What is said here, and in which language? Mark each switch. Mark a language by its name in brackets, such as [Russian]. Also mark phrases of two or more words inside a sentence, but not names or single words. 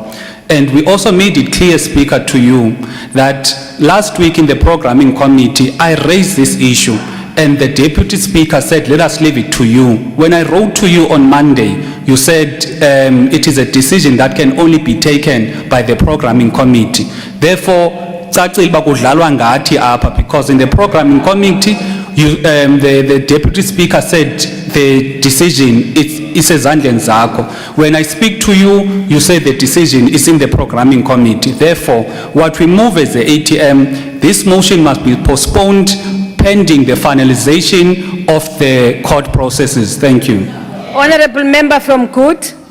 [English] And we also made it clear, Speaker, to you that last week in the programming committee, I raised this issue and the Deputy Speaker said, let us leave it to you. When I wrote to you on Monday, you said it is a decision that can only be taken by the programming committee. Therefore, [Xhosa] kucacile uba kudlalwa ngathi apha, [English] because in the programming committee the deputy speaker said the decision is [Xhosa] ezandleni zakho. [English] When I speak to you, you say the decision is in the programming committee. Therefore, what we move as the ATM, this motion must be postponed pending the finalization of the court processes. Thank you. Honorable member from Good.